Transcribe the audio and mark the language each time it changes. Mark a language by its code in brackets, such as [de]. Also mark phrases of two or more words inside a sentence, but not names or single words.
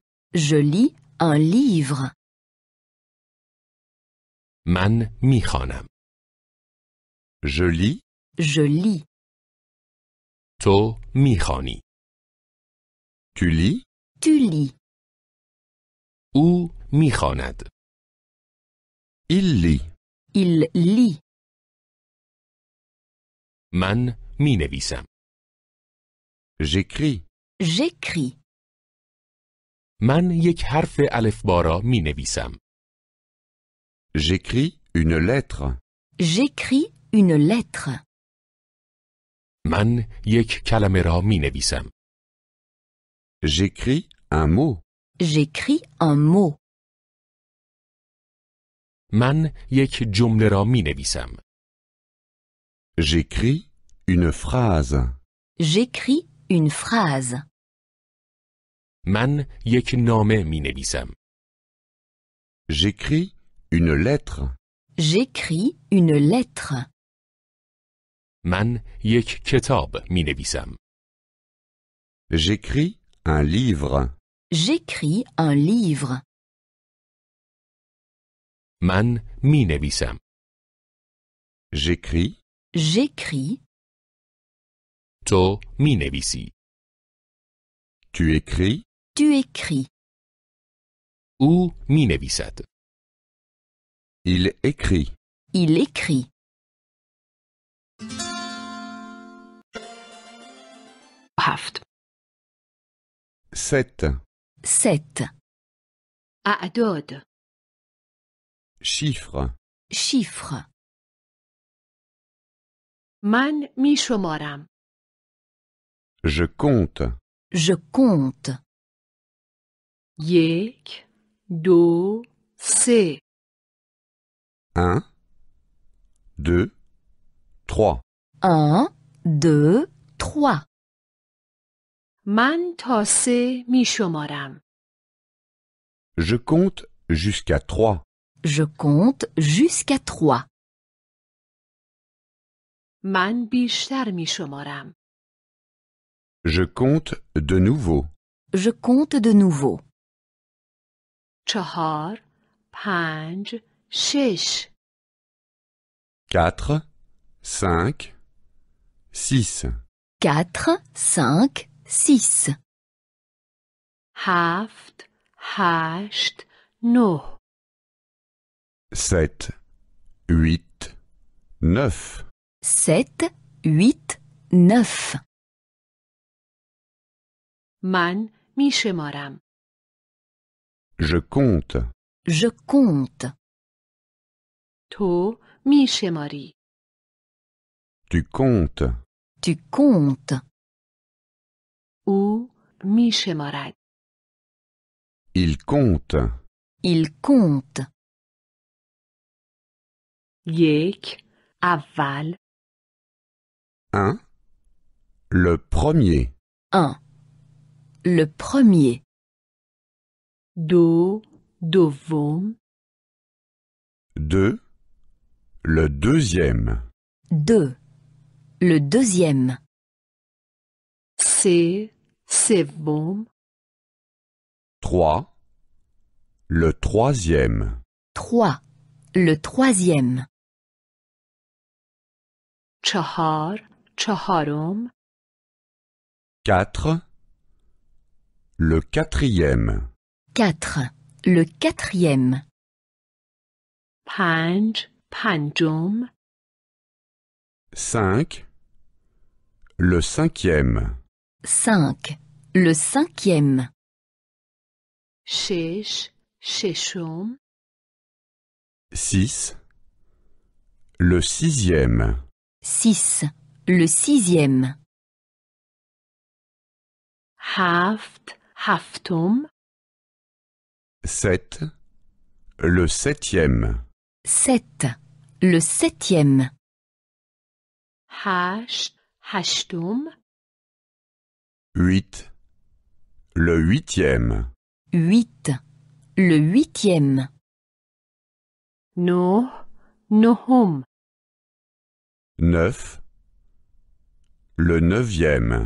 [fr] Je lis un livre. [fa] من میخوانم. [fr] Je lis. Je lis. [fa] تو میخوانی. [fr] Tu lis. Tu lis. [fa] او میخواند. [fr] Il lit. Il lit. [fa] من مینویسم. [fr] J'écris. J'écris. [fa] من یک حرف الفبا را مینویسم. [fr] J'écris une lettre. J'écris une lettre. [fa] من یک کلمه را مینویسم. [fr] J'écris un mot. J'écris un mot. [fa] من یک جمله را مینویسم. [fr] J'écris une phrase. J'écris une phrase. [fa] من یک نامه مینویسم. [fr] J'écris une lettre. J'écris une lettre. [fa] من یک کتاب مینویسم. [fr] J'écris un livre. J'écris un livre. [fa] من مینویسم. [fr] J'écris. J'écris. [fa] تو مینویسی. [fr] Tu écris. Tu écris. [fa] او مینویسد. [fr] Il écrit. Il écrit. [fa] هفت. [fr] 7. 7. [fa] اعداد. [fr] Chiffres. Chiffres. [fa] من می شمارم. [fr] Je compte. Je compte. [fa] یک، دو، سه. [fr] 1, 2, 3. 1, 2, 3. [fa] من تا سه می شمارم. [fr] Je compte jusqu'à 3. Je compte jusqu'à 3. [fa] من بیشتر می شمارم. [fr] Je compte de nouveau. Je compte de nouveau. [fa] چهار، پنج، شش. [fr] 4, 5, 6. 4, 5, 6. [fa] هفت، هشت، نه. [fr] 7, 8, 9. 7, 8, 9. [fa] من می شمارم. [fr] Je compte. Je compte. [fa] تو می شماری. [fr] Tu comptes. Tu comptes. [fa] او می شمارد. [fr] Il compte. Il compte. [fa] یک، اول. [fr] 1. Le premier. 1. Le premier. [fa] دو، دوم. [fr] 2. Le deuxième. 2. Le deuxième. [fa] سه، سوم. [fr] 3. Le troisième. 3. Le troisième. [fa] چهار، چهارم. [fr] 4. Le quatrième. 4. Le quatrième. [fa] پنج، پنجم. [fr] 5. Le cinquième. 5. Le cinquième. [fa] شش ششم [fr] 6. Le sixième. 6. Le sixième. [fa] هفت هفتم [fr] 7. Le septième. 7. Le septième. [fa] هشت هشتم [fr] 8. Le huitième. 8. Le huitième. [fa] نه نهم [fr] 9. Le neuvième.